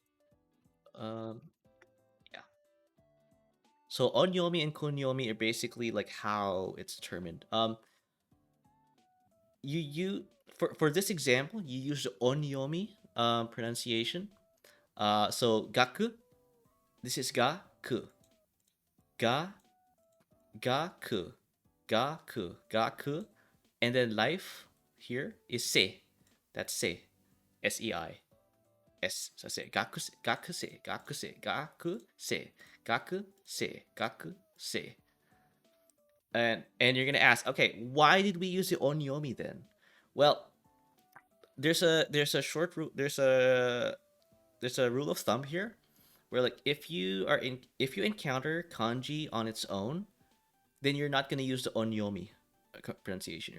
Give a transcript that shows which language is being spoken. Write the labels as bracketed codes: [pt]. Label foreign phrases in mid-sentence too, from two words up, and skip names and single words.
[en] Yeah. So onyomi and kunyomi are basically like how it's determined. You for this example, you use the onyomi pronunciation. So gaku. This is ga-ku. [ja] Ga gaku. Gaku. Gaku. [en] And then life here is se. That's se. S-E-I. S. So say [ja] gaku gaku se gaku se gaku se gaku se gaku se. [en] And you're gonna ask, okay, why did we use the onyomi then? Well, there's a short rule there's a rule of thumb here where like if you encounter kanji on its own, then you're not gonna use the onyomi pronunciation.